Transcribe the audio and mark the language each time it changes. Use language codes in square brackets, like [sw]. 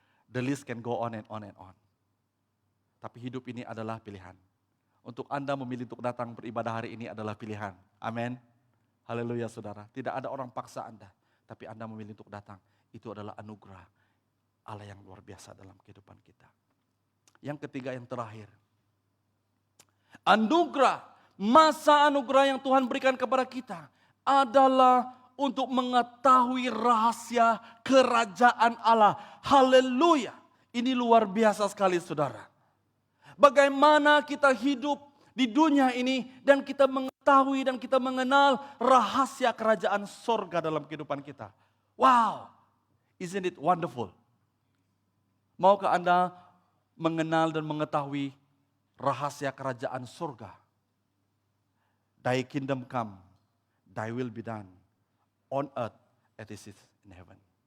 [en] The list can go on and on and on. [id] Tapi hidup ini adalah pilihan. Untuk Anda memilih untuk datang beribadah hari ini adalah pilihan. Amin. Haleluya, saudara. Tidak ada orang paksa Anda. Tapi Anda memilih untuk datang. Itu adalah anugerah Allah yang luar biasa dalam kehidupan kita. Yang ketiga, yang terakhir. Anugerah, masa anugerah yang Tuhan berikan kepada kita adalah untuk mengetahui rahasia kerajaan Allah. Haleluya. Ini luar biasa sekali, saudara. Bagaimana kita hidup di dunia ini dan kita mengetahui dan kita mengenal rahasia kerajaan sorga dalam kehidupan kita. [en] Wow, isn't it wonderful? [id] Maukah Anda mengenal dan mengetahui rahasia kerajaan surga? [en] Thy kingdom come, thy will be done on earth as it is in heaven.